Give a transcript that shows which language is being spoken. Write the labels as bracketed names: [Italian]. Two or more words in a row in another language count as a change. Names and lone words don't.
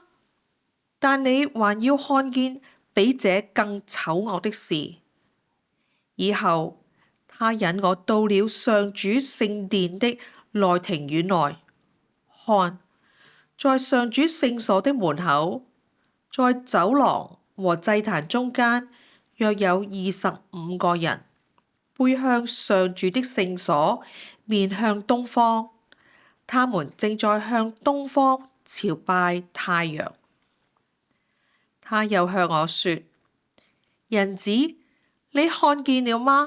[Chinese] 但你還要看見比這更醜惡的事。以後，他引我到了上主聖殿的內庭院內，看，在上主聖所的門口，在走廊和祭壇中間，約有25個人，背向上主的聖所，面向東方。他們正在向東方朝拜太陽。他又向我說：人子，你看見了嗎？